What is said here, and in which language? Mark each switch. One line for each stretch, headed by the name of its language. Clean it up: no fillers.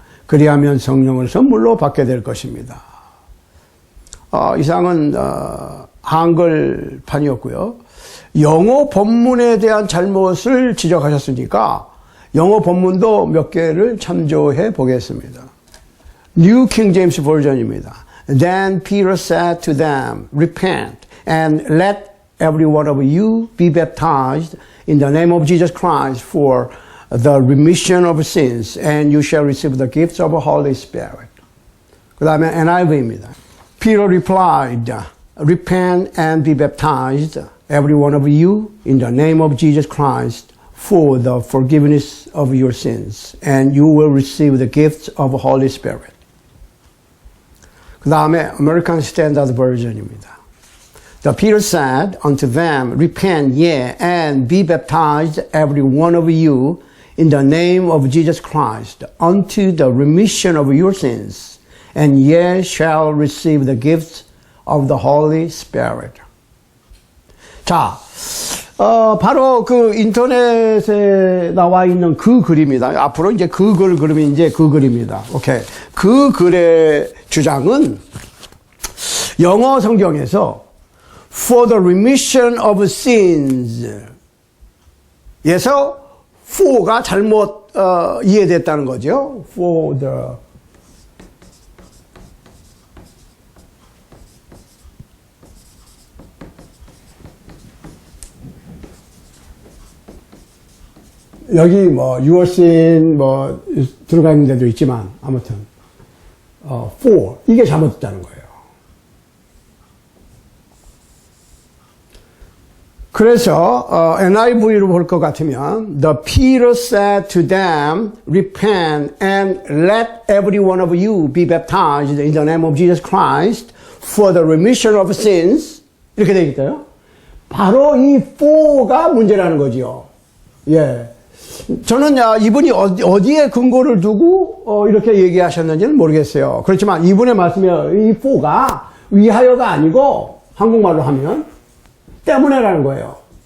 Korean: 그리하면 성령을 선물로 받게 될 것입니다. 이상은 한글판이었고요. 영어 본문에 대한 잘못을 지적하셨으니까 영어 본문도 몇 개를 참조해 보겠습니다.
English: New King James Version입니다. Then Peter said to them, Repent and let every one of you be baptized in the name of Jesus Christ for the remission of sins, and you shall receive the gifts of the Holy Spirit.
Korean: 그 다음에 NIV입니다.
English: Peter replied, Repent and be baptized, every one of you, in the name of Jesus Christ, for the forgiveness of your sins, and you will receive the gifts of the Holy Spirit.
Korean: 그 다음에 American Standard Version입니다.
English: The Peter said unto them, Repent ye, and be baptized, every one of you, in the name of Jesus Christ, unto the remission of your sins, and ye shall receive the gifts of the Holy Spirit.
Korean: 자, 바로 그 인터넷에 나와 있는 그 글입니다. 앞으로 이제 그 글 그러면 이제 그 글입니다. 오케이. 그 글의 주장은 영어 성경에서
English: for the remission of sins
Korean: 에서 for가 잘못 이해됐다는 거죠. for the 여기 뭐 your sin 뭐 들어가 있는 데도 있지만 아무튼 for 이게 잘못됐다는 거예요. 그래서 NIV로 볼 것 같으면
English: The Peter said to them, Repent and let every one of you be baptized in the name of Jesus Christ for the remission of sins.
Korean: 이렇게 되어 있어요. 바로 이 for가 문제라는 거죠. 예. 저는 이분이 어디에 근거를 두고 이렇게 얘기하셨는지는 모르겠어요. 그렇지만 이분의 말씀에 이 for가 위하여가 아니고 한국말로 하면 때문에라는 거예요.